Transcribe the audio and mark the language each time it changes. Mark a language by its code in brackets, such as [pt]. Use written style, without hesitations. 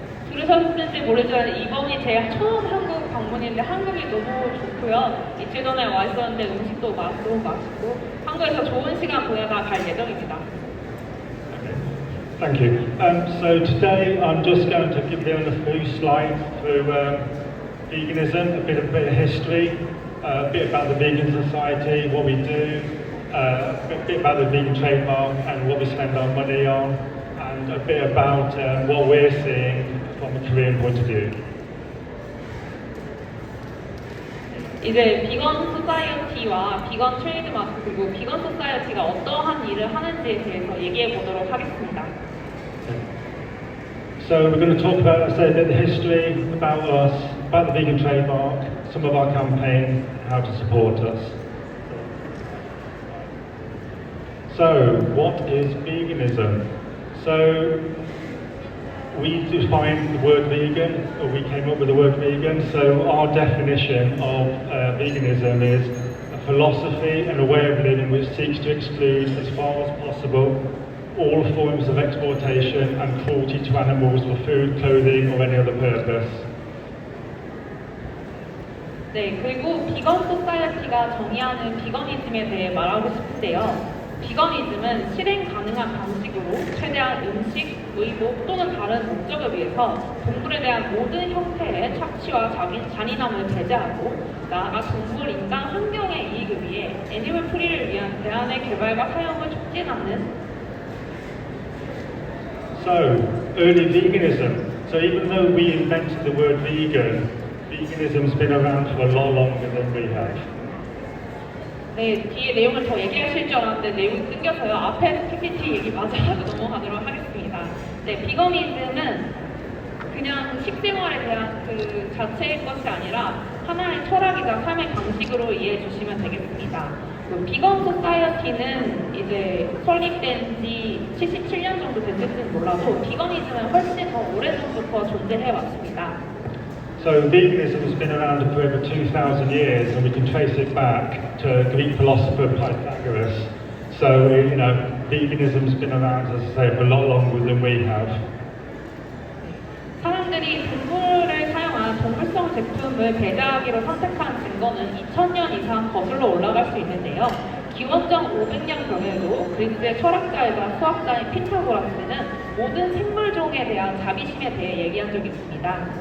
[ko] 들으셨는지 모르지만 이번이 제 처음 한국 방문인데 한국이 너무 좋고요. 이틀 전에 와 있었는데 음식도 너무 맛있고 한국에서 좋은 시간 보내다 갈 예정입니다. [en] Okay. Thank you. So today I'm just going to give you a few slides through veganism, a bit of history, a bit about the Vegan Society, what we do, a bit about the vegan trademark and what we spend our money on, and a bit about what we're seeing from a Korean point of view. [ko] 이제 비건 소사이어티와 비건 트레이드마크 그리고 비건 소사이어티가 어떠한 일을 하는지에 대해서 얘기해 보도록 하겠습니다. [en] So we're going to talk about, say, a bit of the history about us, about the vegan trademark, some of our campaigns, how to support us. So, what is veganism? So, we define the word vegan, or we came up with the word vegan, so our definition of veganism is a philosophy and a way of living which seeks to exclude, as far as possible, all forms of exploitation and cruelty to animals for food, clothing, or any other purpose. [ko] 네, 그리고 비건 소사이어티가 정의하는 비거니즘에 대해 말하고 싶은데요. 비거니즘은 실행 가능한 방식으로 최대한 음식, 의복 또는 다른 목적을 위해서 동물에 대한 모든 형태의 착취와 잔인함을 배제하고 나아가 동물, 인간, 환경의 이익을 위해 애니멀 프리를 위한 대안의 개발과 사용을 촉진하는 [en] So, early veganism. So even though we invented the word vegan, veganism's been around for a lot longer than we have. [ko] 네, 뒤에 내용을 더 얘기하실 줄 알았는데 내용이 끊겨서요. 앞에 PPT 얘기 마저 하고 넘어가도록 하겠습니다. 네, 비거니즘은 그냥 식생활에 대한 그 자체의 것이 아니라 하나의 철학이자 삶의 방식으로 이해해 주시면 되겠습니다. 그 비건 소사이어티는 이제 설립된 지 77년 정도 됐을지는 몰라도 비거니즘은 훨씬 더 오래전부터 존재해 왔습니다. [en] So veganism has been around for over 2,000 years, and we can trace it back to Greek philosopher Pythagoras. So, you know, veganism's been around, as I say, for a lot longer than we have. [ko] 사람들이 동물을 사용한 동물성 제품을 배제하기로 선택한 증거는 2000년 이상 거슬러 올라갈 수 있는데요. 기원전 500년 경에도 그리스의 철학자이자 수학자인 피타고라스는 모든 생물종에 대한 자비심에 대해 얘기한 적이 있습니다.